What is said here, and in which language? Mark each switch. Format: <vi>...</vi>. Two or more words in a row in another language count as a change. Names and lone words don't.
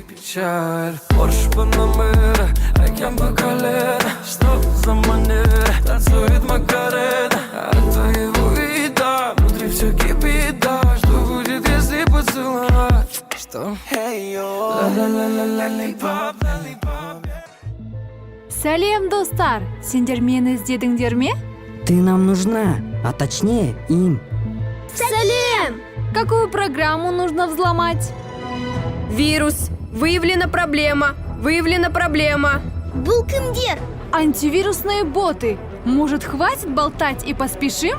<ru>Качает Порш Панамера, океан по колено. Что за манера, танцует Макарена. От твоего вида внутри все кипит, да. Что будет, если поцеловать? Что? Ла-ла-ла-ла-ла-липап, лалипап.</ru> <kk>Сәлем, достар! Сендер мені іздедіңдер ме?</kk> <ru>Ты нам нужна, а точнее им.</ru> <kk>Салем!</kk> <ru>Какую программу нужно взломать? Вирус. Выявлена проблема. Выявлена проблема. Булкиндер. Антивирусные боты. Может, хватит болтать и поспешим?</ru>